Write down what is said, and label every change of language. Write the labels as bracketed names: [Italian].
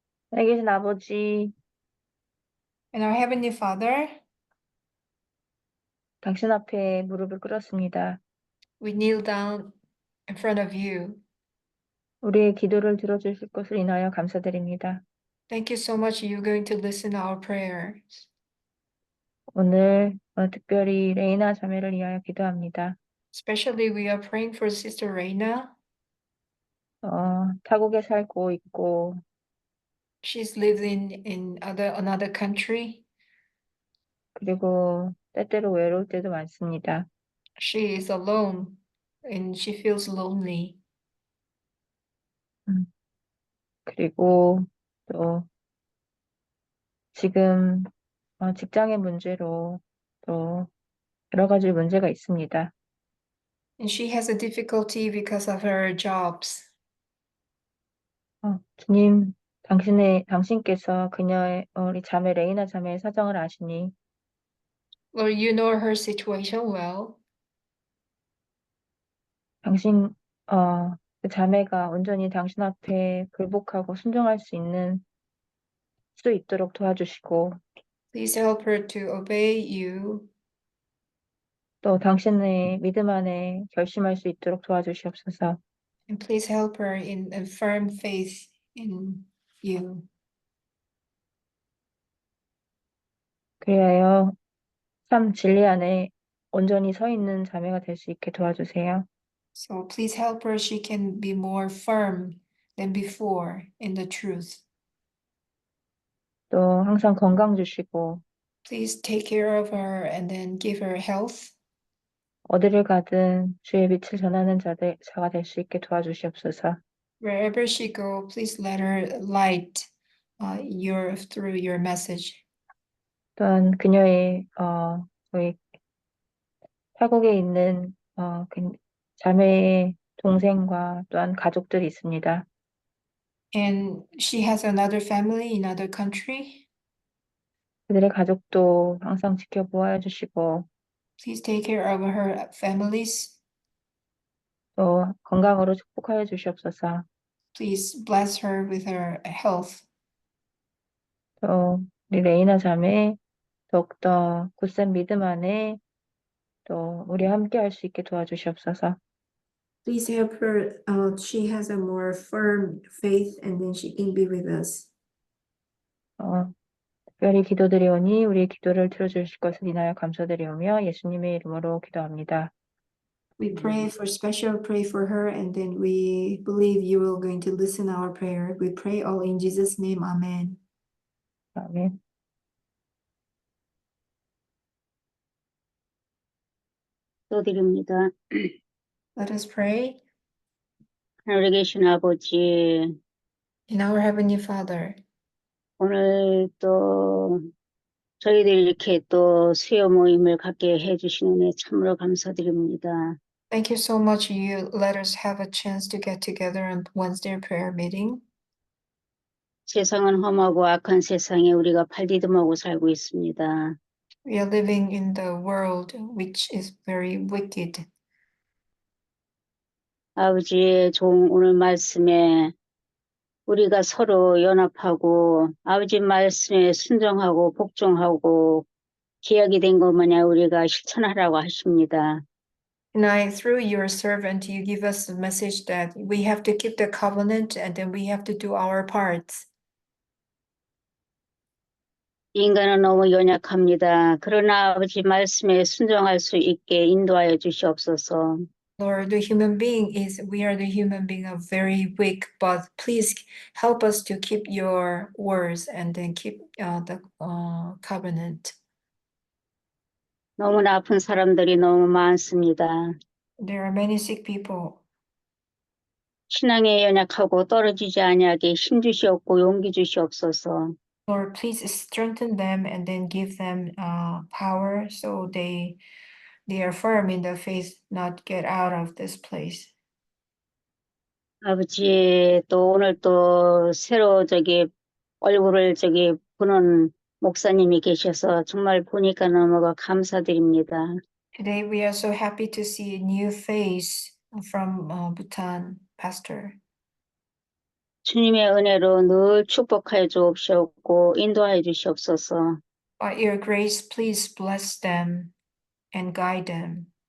[Korean] 하나님 계신 아버지, [English] And our Heavenly Father, [Korean] 당신 앞에 무릎을 꿇었습니다. [English] we kneel down in front of you. [Korean] 우리의 기도를 들어주실 것을 인하여 감사드립니다. [English] Thank you so much. You're going to listen to our prayers. [Korean] 오늘 특별히 레이나 자매를 위하여 기도합니다. [English] Especially we are praying for Sister Reina. [Korean] 타국에 살고 있고 [English] She's living in another country. [Korean] 그리고 때때로 외로울 때도 많습니다. [English] She is alone and she feels lonely. [Korean] 그리고 또 지금 직장의 문제로 또 여러 가지 문제가 있습니다. [English] And she has a difficulty because of her jobs. [Korean] 주님, 당신께서 그녀의 우리 자매 레이나 자매의 사정을 아시니 [English] Lord, you know her situation well. [Korean] 당신 그 자매가 온전히 당신 앞에 굴복하고 순종할 수 있도록 도와주시고 [English] Please help her to obey you. [Korean] 또 당신의 믿음 안에 결심할 수 있도록 도와주시옵소서. [English] And please help her in a firm faith in you. [Korean] 그리하여 참 진리 안에 온전히 서 있는 자매가 될 수 있게 도와주세요. [English] So please help her. She can be more firm than before in the truth. [Korean] 또 항상 건강 주시고 [English] Please take care of her and then give her health. [Korean] 어디를 가든 주의 빛을 전하는 자가 될 수 있게 도와주시옵소서. [English] Wherever she go, please let her light through your message. [Korean] 또한 그녀의 저희 타국에 있는 자매의 동생과 또한 가족들이 있습니다. [English] And she has another family in another country. [Korean] 그들의 가족도 항상 지켜보아 주시고 [English] Please take care of her families. [Korean] 또 건강으로 축복하여 주시옵소서. [English] Please bless her with her health. [Korean] 또 우리 레이나 자매 더욱더 굳센 믿음 안에 또 우리 함께 할 수 있게 도와주시옵소서. [English] Please help her. She has a more firm faith, and then she can be with us. [Korean] 특별히 기도드리오니 우리의 기도를 들어주실 것을 인하여 감사드리오며 예수님의 이름으로 기도합니다. [English] We pray for her, and then we believe you are going to listen our prayer. We pray all in Jesus' name. Amen. [Korean] 아멘. 기도드립니다. [English] Let us pray. [Korean] 하늘에 계신 아버지, [English] In our Heavenly Father, [Korean] 오늘 또 저희들 이렇게 또 수요 모임을 갖게 해주신 은혜 참으로 감사드립니다. [English] thank you so much. You let us have a chance to get together on Wednesday prayer meeting. [Korean] 세상은 험하고 악한 세상에 우리가 발디듬하고 살고 있습니다. [English] We are living in the world which is very wicked. [Korean] 아버지의 좋은 오늘 말씀에 우리가 서로 연합하고 아버지 말씀에 순종하고 복종하고 기약이 된 것 마냥 우리가 실천하라고 하십니다. [English] Tonight, through your servant, you give us the message that we have to keep the covenant and then we have to do our parts. [Korean] 인간은 너무 연약합니다. 그러나 아버지 말씀에 순종할 수 있게 인도하여 주시옵소서. [English] Lord, we are the human being are very weak, but please help us to keep your words and then keep the covenant. [Korean] 너무나 아픈 사람들이 너무 많습니다. [English] There are many sick people. [Korean] 신앙에 연약하고 떨어지지 아니하게 힘 주시옵고 용기 주시옵소서. [English] Lord, please strengthen them and then give them power so they are firm in the faith, not get out of this place. [Korean] 아버지 또 오늘 또 새로 얼굴을 보는 목사님이 계셔서 정말 보니까 너무 감사드립니다. [English] Today we are so happy to see a new face from Bhutan, Pastor. [Korean] 주님의 은혜로 늘 축복하여 주옵시옵고 인도하여 주시옵소서. [English] By your grace, please bless them and guide them.